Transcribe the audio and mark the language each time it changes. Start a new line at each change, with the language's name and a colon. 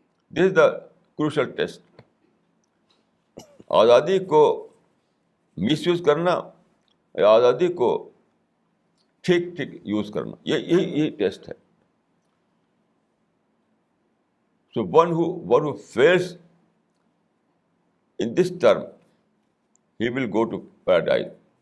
English: This is the crucial test.
Urdu: آزادی کو مس use کرنا یا آزادی کو ٹھیک یوز کرنا، یہی ٹیسٹ ہے.
English: So one who fails in this term, he will go to paradise.